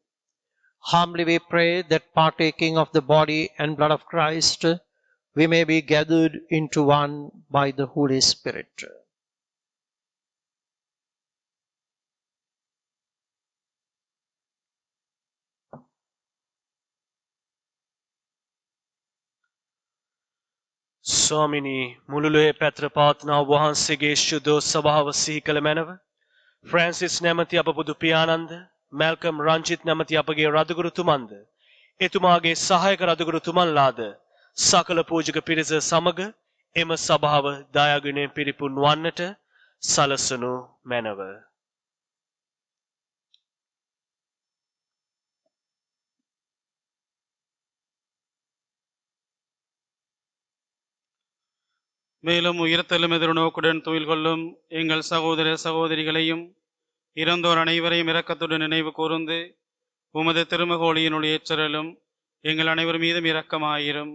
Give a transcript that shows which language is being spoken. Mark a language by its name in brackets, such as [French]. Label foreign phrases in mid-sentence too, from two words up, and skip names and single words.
[English] Humbly we pray that, partaking of the body and blood of Christ, we may be gathered into one by the Holy Spirit. [Sinhala] ස්වාමිනී මුළුලොවේ පැත්‍ර පවත්නා වහන්සේගේ ශුද්ධ සභාව සිහි කළ මැනව. ෆ්‍රැන්සිස් නැමැති අප බුදු පියාණන්ද, මැල්කම් රංජිත් නැමැති අපගේ රදුගුරුතුමන්ද, එතුමාගේ සහායක රදුගුරුතුමන්ලාද, සකල පූජක පිරිස සමග එම සභාව දායාගුණයෙන් පිරිපුන් වන්නට සලසනු මැනව. [Tamil] மேலும் உயிர்த்தெழும் எதிர்நோக்குடன் துயில் கொள்ளும் எங்கள் சகோதர சகோதரிகளையும் இறந்தோர் அனைவரையும் இரக்கத்துடன் நினைவு கூர்ந்து உமது திருமகோழியினுடைய ஏற்றலும் எங்கள் அனைவர் மீதும் இரக்கமாயிரும்.